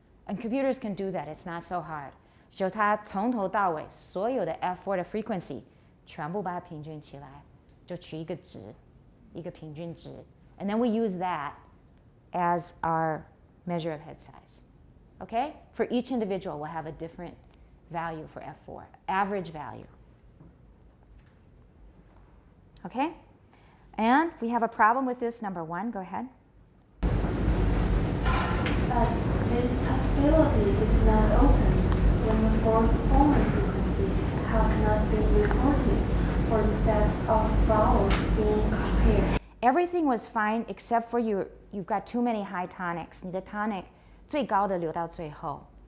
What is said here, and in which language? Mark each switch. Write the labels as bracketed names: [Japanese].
[English] And computers can do that. It's not so hard. [Chinese] 就它从头到尾所有的 F4 的 frequency 全部把它平均起来，就取一个值，一个平均值。 [English] And then we use that as our measure of head size. Okay? For each individual, we'll have a different value for F4, average value. Okay? And we have a problem with this, number 1. Go ahead. This possibility is not open when the fourth formant frequencies have not been reported for the sets of vowels being compared. Everything was fine except for you've got too many high tonics. [Chinese] 你的 tonic 最高的留到最后.